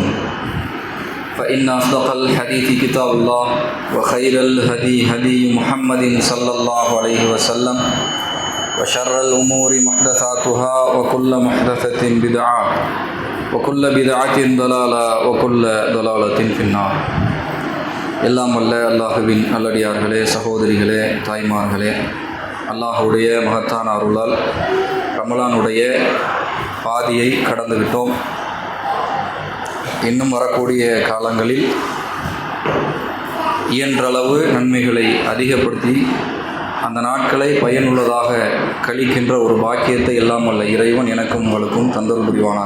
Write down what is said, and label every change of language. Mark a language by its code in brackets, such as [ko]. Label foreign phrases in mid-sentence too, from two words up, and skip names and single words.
[ar] فإن أصدق الحديث كتاب الله وخير الهدي هدي محمد صلى الله عليه وسلم وشر الأمور محدثاتها وكل محدثة بدعة وكل بدعة ضلالة وكل ضلالة في النار. [ta] எல்லாம் வல்ல அல்லாஹுவின் நல்லடியார்களே, சகோதரிகளே, தாய்மார்களே, அல்லாஹுடைய மகத்தான அருளால் ரமலானுடைய பாதியை கடந்துவிட்டோம். இன்னும் வரக்கூடிய காலங்களில் இயன்றளவு நன்மைகளை அதிகப்படுத்தி அந்த நாட்களை பயனுள்ளதாக கழிக்கின்ற ஒரு பாக்கியத்தை எல்லாம் வல்ல இறைவன் எனக்கும் உங்களுக்கும் தந்தல் புரிவானாக.